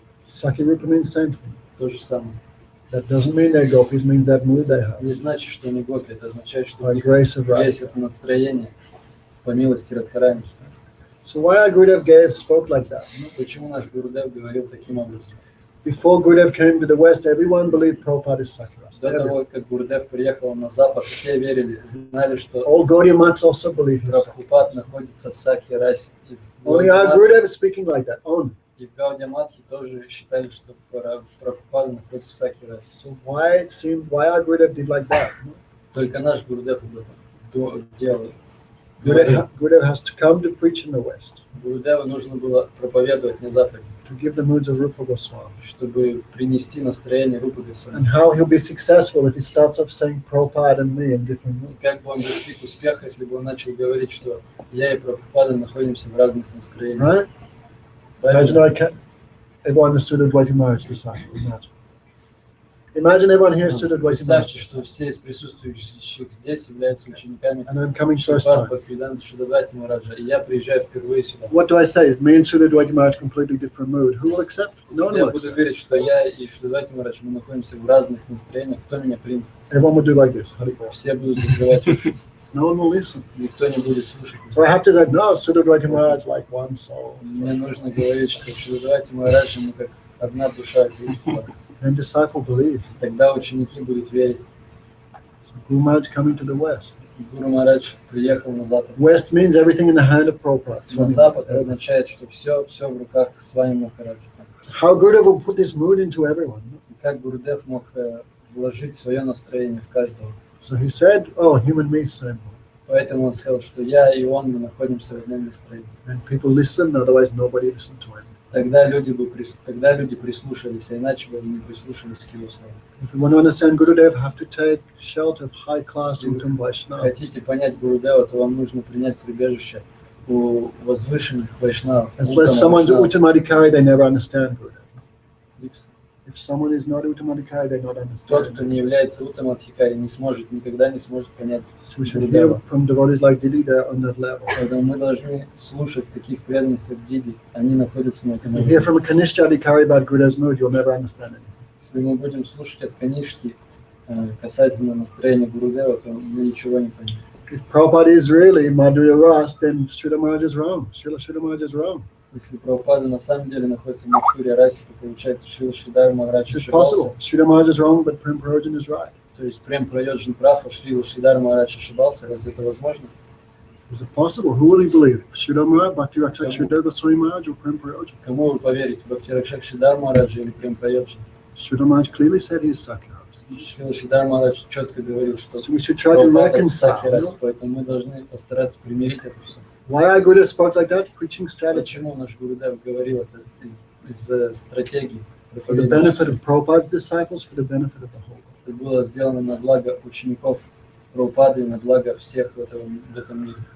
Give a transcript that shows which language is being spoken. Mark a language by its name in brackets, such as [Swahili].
[English] Saki Rupa means same thing. [Russian] То же самое. [English] That doesn't mean they're gopis, means that mood they have. [Russian] Не значит, что они гопи, это означает, что у [English] By [Russian] них [English] grace of [Russian] есть [English] Radha. [Russian] это настроение по милости Радхарани. [English] So why our Gurudev spoke like that? [Russian] Ну, почему наш Гурудев говорил таким образом? [English] Before Gurudev came to the West, everyone believed Prabhupada is Sakiras. [Russian] До того, как Гурудев приехал на Запад, все верили, знали, что [English] All Gaudiya Mats also believe he's Sakiras. [Russian] Прабхупад находится в Сакья-Расе. И в [English] Only our [Russian] Гаудия-Матхе- [English] Gurudev is speaking like that. Only. [Russian] и в Гаудия-Матхе тоже считали, что Прабхупада находится в Сакья-Расе. [English] So why our Gurudev did like that? [Russian] Только наш Гурудев об этом делал. Говорил, [English] Gurudev has to come to preach in the West [Russian] Гурудеву нужно было проповедовать на Западе, [English] to give the moods of Rupa Goswami. [Russian] чтобы принести настроение Рупы Госвами. [English] And how he'll be successful if he starts off saying Prabhupada and me in different [Russian] И [English] moods. [Russian] как бы он достиг успеха, если бы он начал говорить, что я и Прабхупада находимся в разных настроениях. [English] Right? Imagine everyone understood Advaita Maharaj disciple. Imagine everyone here stood Advaita [Russian] Представьте, [English] Maharaj. [Russian] что все из присутствующих здесь являются учениками [English] And I'm coming first [Russian] Шрипад Бхактивиданта Шудавати Мараджа, и я приезжаю впервые сюда. [English] What do I say? Me and Srila Advaita Maharaj completely different mood. Who will accept? No one [Russian] Если я [English] will [Russian] буду [English] accept. [Russian] верить, что я и Шудавати Марадж, мы находимся в разных настроениях, кто меня примет? [English] Everyone will do like this. Hari Bol. [Russian] Все будут закрывать уши, [English] No one will listen. [Russian] никто не будет слушать. [English] So I have to say, no, Srila Advaita Maharaj like one soul. [Russian] Мне нужно говорить, что Шудавати Марадж, мы как одна душа. [English] Then disciple believe. [Russian] Тогда ученики будут верить. [English] So Guru Maharaj coming to the West. [Russian] Гуру Марадж приехал на Запад. [English] West means everything in the hand of Prabhupada. [Russian] На Запад означает, что все в руках с вами Махараджа. [English] So how Gurudev will put this mood into everyone. [Russian] И как Гурудев мог вложить свое настроение в каждого. [English] So he said, oh, human me, same. [Russian] Поэтому он сказал, что я и он, мы находимся в одном настроении. [English] And people listen, otherwise nobody listened to him. [Russian] Тогда люди прислушались, а иначе бы они не прислушались к его словам. [English] If you want to understand Gurudev, have to take shelter of high-class Uttam Vaishnava. [Russian] Хотите понять Гурудева, то вам нужно принять прибежище у возвышенных вайшнавов. [English] Unless someone's Uttamadikari, they never understand Gurudev. [Russian] Тот, [English] If someone is not Uttamadikari, they not understand. [Russian] кто не является Уттамадхикари, никогда не сможет понять [English] So we should hear [Russian] Гурудева. [English] from devotees like Didi, they're on that level. [Russian] Поэтому мы должны слушать таких преданных, как Диди. Они находятся на этом [English] If you hear from a Kanishta Adhikari about Gurudev's mood, you'll never understand it. [Russian] Если мы будем слушать от Канишки касательно настроения Гурудева, то мы ничего не поймем. [English] If Prabhupada is really Madhurya Ras, then Srila Maharaj is wrong. Srila Maharaj is wrong. [Russian] Если Прабхупада на самом деле находится в Мадхуре Расе, то получается Шрила Шридар Махарадж [English] It's [Russian] ошибался. [English] possible. Srila Maharaj is wrong, but Prem Prayojan is right. [Russian] То есть Прем Прайоджан прав, а Шрила Шридар Махарадж ошибался. Разве это возможно? [English] Is it possible? Who will he believe? Srila Maharaj, Bhakti Rakshak Sridhar Goswami Maharaj, or Prem Prayojan? [Russian] Кому вы поверите, Бхактиракшак Шридар Махараджа или Прем Прайоджан? [English] Srila Maharaj clearly said he is Sakyaras. [Russian] Шрила Шридар Махарадж четко говорил, что [English] So we should try to [Russian] Прабхупада [English] reconcile. [Russian] всякий раз, [English] No? [Russian] поэтому мы должны постараться примирить это все. [English] Why our Gurudev spoke like that? Preaching strategy. [Russian] Почему наш Гурудев говорил это из стратегии? [English] For the benefit of Prabhupada's disciples, for the benefit of the whole world. [Russian] Это было сделано на благо учеников Прабхупады и на благо всех в этом мире.